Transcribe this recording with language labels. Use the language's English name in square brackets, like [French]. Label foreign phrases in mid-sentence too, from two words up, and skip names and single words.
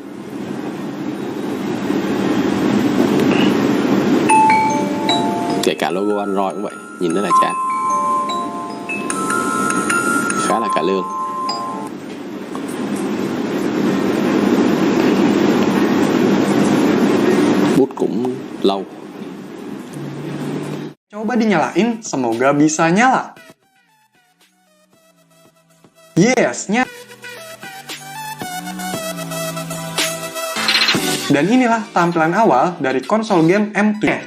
[Vietnamese] Kể cả logo Android cũng vậy, nhìn rất là chán, khá là cải lương. Bút cũng lâu. [Indonesian] Coba dinyalain, semoga bisa nyala. Yes, nyala. Dan inilah tampilan awal dari konsol game M2.